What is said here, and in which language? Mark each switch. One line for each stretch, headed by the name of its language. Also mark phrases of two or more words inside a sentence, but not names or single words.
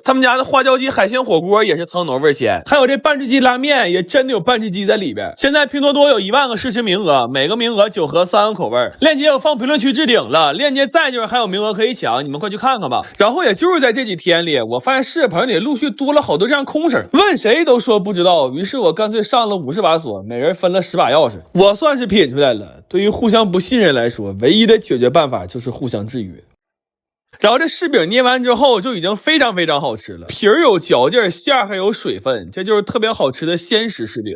Chinese: 他們家的花椒雞海鮮火鍋也是湯濃味鮮，還有這半只雞拉麵也真的有半只雞在裡邊。現在拼多多有10000個試吃名額，每個名額9盒3個口味，鏈接我放評論區置頂了，鏈接在就是還有名額可以搶，你們快去看看吧。然後也就是在這幾天裡，我發現試吃棚裡陸續多了好多這樣空聲，問誰都說不知道，於是我乾脆上了50把鎖，每人分了10把鑰匙。我算是品出來了，對於互相不信任來說，唯一的解決辦法就是互相制約。然後這柿餅捏完之後就已經非常好吃了，皮兒有嚼勁，馅兒還有水分，這就是特別好吃的鲜食柿餅。